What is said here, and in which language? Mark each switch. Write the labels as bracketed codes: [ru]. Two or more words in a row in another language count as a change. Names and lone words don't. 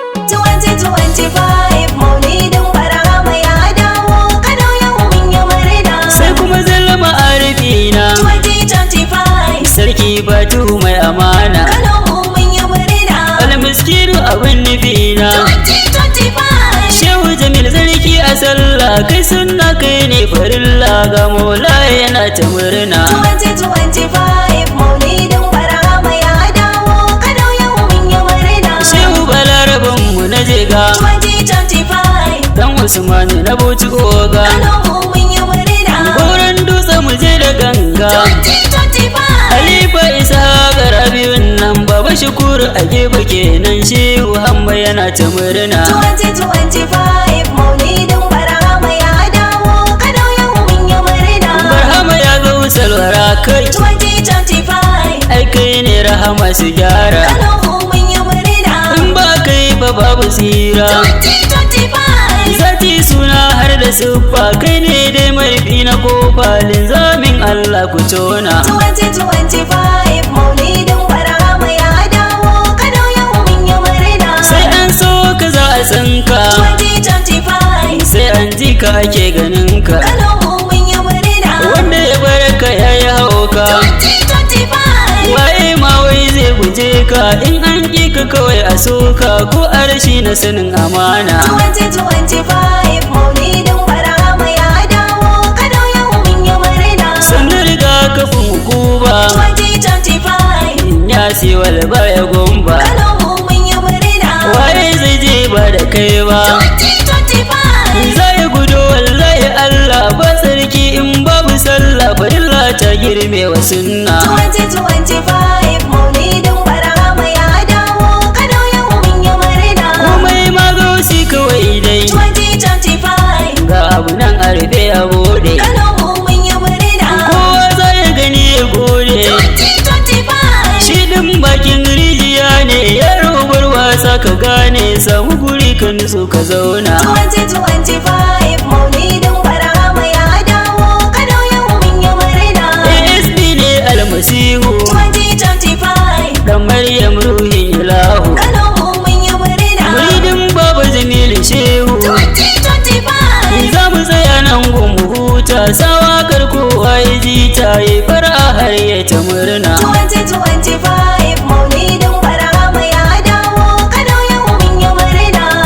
[en] Twenty twenty-five, [ha] Maulidin Barhama ya dawo, Kano yau mun yi murna. Sai kuma zalma arifina. [en] Twenty twenty-five. [ha] Sarki Batu mai amana. Kano mu mun yi murna. Almiskiru abin nufina. [en] Twenty twenty-five. [ha] Shehu Jamil sarki a sallah, kai sunna kai ne farilla, ga Maula yana ta murna. [en] Twenty twenty-five. Twenty-five, [ha] Maulidin Barhama ya dawo, Kano yau mun yi murna. Shehu Balaraben mu na Jega. [en] Twenty twenty-five. [ha] Dan Usman na Bauchi Oga. Kano mu mun yi murna. Goron Dutse mu je da ganga. [en] Twenty twenty-five. [ha] Halifa Isa ga Rabiun nan, Baba Shukur a gefe kenan, Shehu Hamma yana ta murna. [en] Twenty Twenty-five, [ha] Maulidin Barhama ya dawo, Kano yau mun yi murna. Barhama ya zo salwara kai. [en] Twenty twenty-five. [ha] Ai kai ne rahama su gyara. Kano mu mun yi murna. In ba kai ba babu tsira. [en] Twenty twenty-five. [ha] Zati suna har da siffa, kai ne dai marfi na kofa, linzamin Allah ku tona. [en] Twenty twenty-five. Twenty-five, [ha] Maulidin Barhama ya dawo, Kano yau mun yi murna. Sai an so ka za a san ka. [en] Twenty twenty-five. [ha] Sai an ji ka ake ganin ka. Kano mu mun yi murna. Wanda ya bar ka ya yi hauka. [en] Twenty twenty-five. [ha] Waye ma wai zai guje ka, in an ƙi ka kawai a so ka, ko a rashi na sanin Amana. [en] Twenty twenty-five, [ha] Maulidin Barhama ya dawo, Kano yau mun yi murna. Sannu rigakafin hukuma. [en] Twenty twenty-five. [ha] Ya siwal baya gumba. Kano mu mun yi murna. Waye zai je ba da kai ba? [en] Twenty twenty-five. [ha] Zai gudu wallahi Allah ba sarki in babu sallah farilla ta girme wa sunna. [en] Twenty twenty-five, [ha] Maulidin Barhama ya dawo, Kano yau mun yi murna. Komai ma zo si kawai dai. [en] Twenty twenty-five. [ha] Ga abu nan a rufe a bude. Kano mu mun yi murna. Kowa za ya gani ya gode. [en] Twenty twenty-five. [ha] Shi ɗin bakin rijiya ne, ya robar wasa ka gane, samu guri ka nutso. ka zauna. [en] Twenty twenty-five, [ha] Maulidin Barhama ya dawo, Kano yau mun yi murna. A S P ne almasihu. [en] Twenty twenty-five. [ha] Dan Maryam ruhin ilahu. Kano mu mun yi murna. Muridin Baba Jamilu Shehu. [en] Twenty twenty-five. [ha] Za mu tsaya nan gun mu huta, sawa kar kowa ya ji ta, ya fara har ya ta murna. [en] Twenty twenty-five. Twenty-five, [ha] Maulidin Barhama ya dawo, Kano yau mun yi murna.